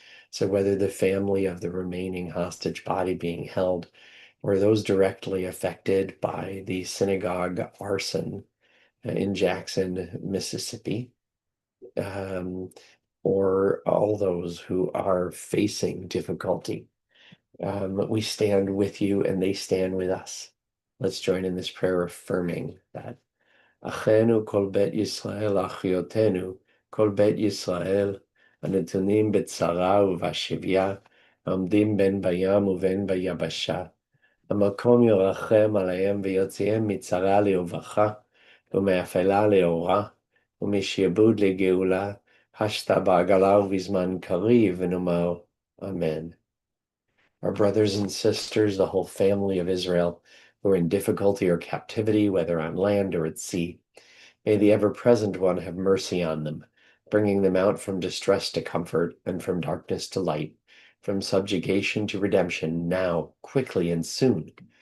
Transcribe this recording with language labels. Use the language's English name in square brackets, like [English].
[English] So whether the family of the remaining hostage body being held or those directly affected by the synagogue arson in Jackson, Mississippi, um, or all those who are facing difficulty, we stand with you and they stand with us. Let's join in this prayer affirming that. [Hebrew] Achenu kol bet Yisrael achiotenu, kol bet Yisrael, הנתונים בצרה ובשביה, העומדים בין בים ובין ביבשה. המקום ירחם עליהם ויוציאם מצרה לרווחה, ומאפלה לאורה, ומשעבוד לגאולה, השתה בעגלה ובזמן קריב, ונאמר, Amen. [English] Our brothers and sisters, the whole family of Israel, who are in difficulty or captivity, whether on land or at sea, may the ever-present one have mercy on them, bringing them out from distress to comfort and from darkness to light, from subjugation to redemption, now, quickly and soon.